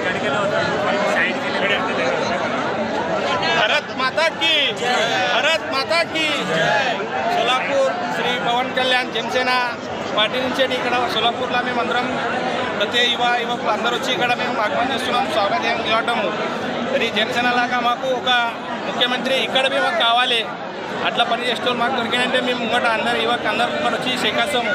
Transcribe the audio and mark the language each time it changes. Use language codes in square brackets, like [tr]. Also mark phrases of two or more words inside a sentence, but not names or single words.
[mr] केलं होतं साईड केलं. [hi] भारत माता की भारत माता की [te] सोलापूर श्री पवन कल्याण जनसेना పార్టీ నుంచి ఇక్కడ సోలాపూర్లో మేమందరం ప్రతి యువకు అందరూ వచ్చి ఇక్కడ మేము ఆహ్వానం చేస్తున్నాం, స్వాగతం ఇవ్వటము. మరి జనసేన లాగా మాకు ఒక ముఖ్యమంత్రి ఇక్కడ మేము కావాలి, అట్లా పని చేస్తూ మాకు దొరికినంటే మేము ముంగట అందరు అందరూ ముంగట వచ్చి శేఖాస్తాము.